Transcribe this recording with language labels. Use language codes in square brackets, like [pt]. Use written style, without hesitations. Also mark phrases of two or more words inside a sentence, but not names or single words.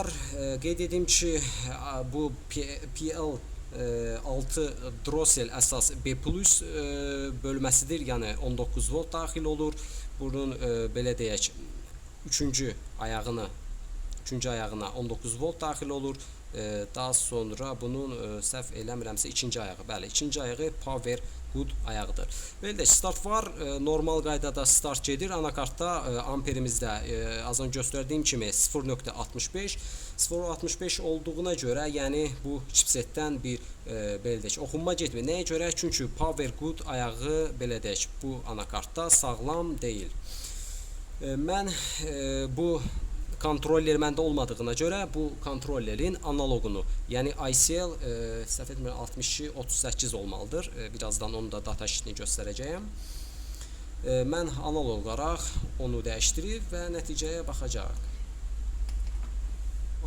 [az] Qeyd edim ki, bu PL6 drosel əsas B+ bölməsidir. Yəni 19 volt daxil olur. Bunun belə deyək, 3-cü ayağına 19 volt daxil olur. Daha sonra bunun səhv eləmirəmsə 2-ci ayağı. Bəli, 2-ci ayağı [en] power good [az] ayağıdır. Belə də start var. Normal qaydada start gedir. Anakartda amperimizdə az öncə göstərdiyim kimi 0.65 0.65 olduğuna görə, yəni bu chipsetdən bir belə deyək, oxunma getmir. Nəyə görə? Çünki [en] power good [az] ayağı belə deyək, bu anakartda sağlam deyil. Mən bu kontroller məndə olmadığına görə bu kontrollerin analoqunu, yəni ICL səhv etmirəm 6238 olmalıdır. Birazdan onun da [en] data sheetini [az] göstərəcəyəm. Mən analog olaraq onu dəyişdirib və nəticəyə baxacağıq.